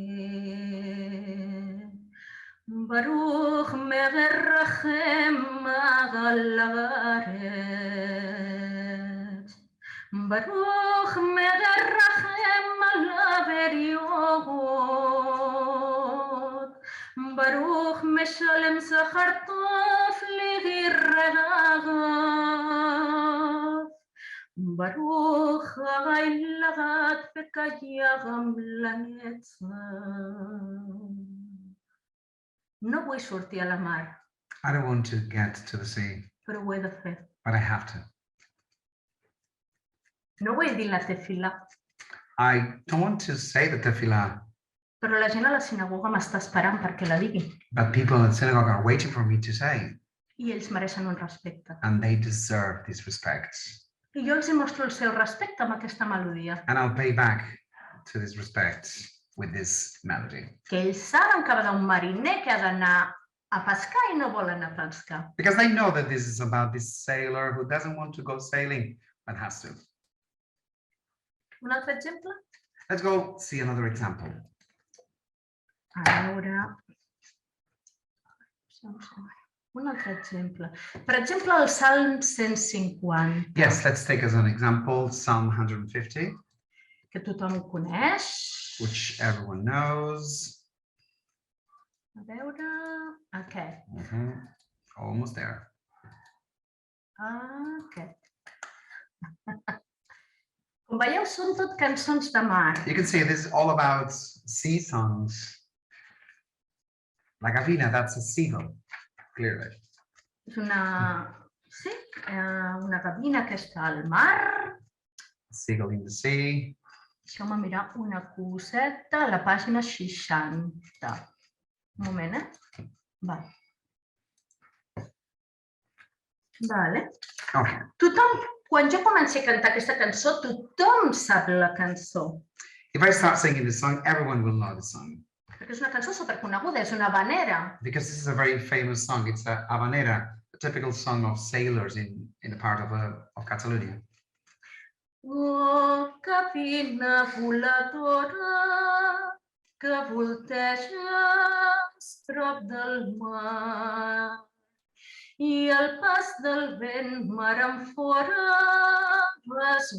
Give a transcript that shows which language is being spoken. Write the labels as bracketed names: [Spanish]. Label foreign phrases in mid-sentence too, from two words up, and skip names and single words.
[Hebrew] ברוך מרחם על הארץ, ברוך מרחם על הבריות, ברוך משלם שכר טוב ליראיו, ברוך הילד וקיים לנצח. [Catalan] No vull sortir a la mar, [English] I don't want to get to the sea, [Catalan] però ho he de fer. [English] but I have to. [Catalan] No vull dir la tefilà, [English] I don't want to say the tefillah, [Catalan] però la gent a la sinagoga m'està esperant perquè la digui. [English] but people in the synagogue are waiting for me to say, [Catalan] I ells mereixen un respecte. [English] and they deserve this respect. [Catalan] I jo els hi mostro el seu respecte amb aquesta melodia. [English] And I'll pay back to this respect with this melody. [Catalan] Que ells saben que va d'un mariner que ha d'anar a pescar i no vol anar a pescar. [English] Because they know that this is about this sailor who doesn't want to go sailing, but has to. [Catalan] Un altre exemple? [English] Let's go see another example. [Catalan] A veure... Un altre exemple. Per exemple, el Salm 150. [English] Yes, let's take as an example Psalm 150, [Catalan] Que tothom coneix. [English] which everyone knows. [Catalan] A veure... Aquest. [English] Almost there. [Catalan] Aquest. Com veieu, són tot cançons de mar. [English] You can see this is all about sea songs. [Catalan] La gavina, [English] that's a seagull, clearly. [Catalan] És una gavina que està al mar. [English] A seagull in the sea. [Catalan] Deixeu-me mirar una coseta a la pàgina 60. Un moment, Vale. Vale. [English] Okay. [Catalan] Tothom, quan jo comenci a cantar aquesta cançó, tothom sap la cançó. [English] If I start singing this song, everyone will know the song. [Catalan] Perquè és una cançó superconeguda, és una habanera. [English] Because this is a very famous song. It's a habanera, a typical song of sailors in a part of Catalonia. [Catalan] Oh, gavina voladora que volteges prop del mar i al pas del vent mar enfora vas